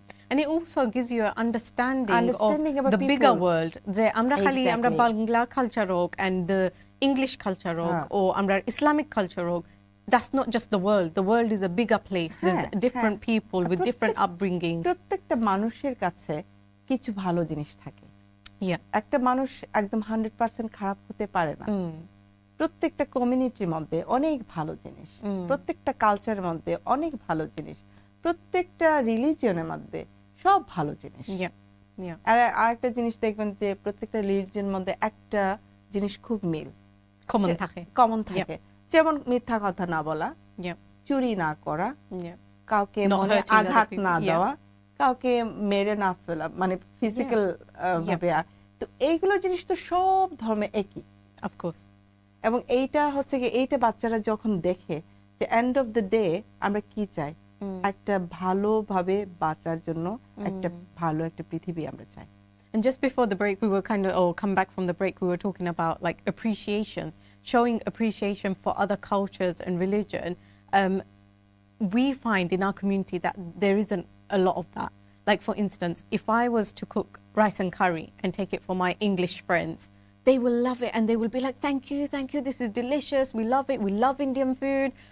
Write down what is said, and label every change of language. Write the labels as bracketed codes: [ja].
[en] And it also gives you an understanding of the bigger world. [bn] যে আমরা খালি আমরা বাংলা কালচার হোক [en] and the English culture [bn] হোক ও আমরা Islamic culture হোক, [en] that's not just the world. The world is a bigger place. There's different people with different upbringings. [bn] প্রত্যেকটা মানুষের কাছে কিছু ভালো জিনিস থাকে। একটা মানুষ একদম 100% খারাপ হতে পারে না। প্রত্যেকটা কমিউনিটির মধ্যে অনেক ভালো জিনিস, প্রত্যেকটা কালচারের মধ্যে অনেক ভালো জিনিস, প্রত্যেকটা রিলিজিয়নের মধ্যে সব ভালো জিনিস। আর আরেকটা জিনিস দেখবেন যে প্রত্যেকটা রিলিজিয়নের মধ্যে একটা জিনিস খুব মিল কমন থাকে, যেমন মিথ্যা কথা না বলা, চুরি না করা, কাউকে মনে আঘাত না দেওয়া, কাউকে মেরে না ফেলা, মানে ফিজিক্যাল ভাবে। তো এইগুলো জিনিস তো সব ধর্মে একই, অফকোর্স। এবং এইটা হচ্ছে কি এইটা বাচ্চারা যখন দেখে যে এন্ড অফ দ্য ডে আমরা কি চাই, একটা ভালোভাবে বাঁচার জন্য একটা ভালো একটা পৃথিবী আমরা চাই। [en] And just before the break, we were come back from the break, we were talking about like appreciation, showing appreciation for other cultures and religion. We find in our community that there isn't a lot of that. Like for instance, if I was to cook rice and curry and take it for my English friends, they will love it and they will be like, thank you, this is delicious, we love it, we love Indian food.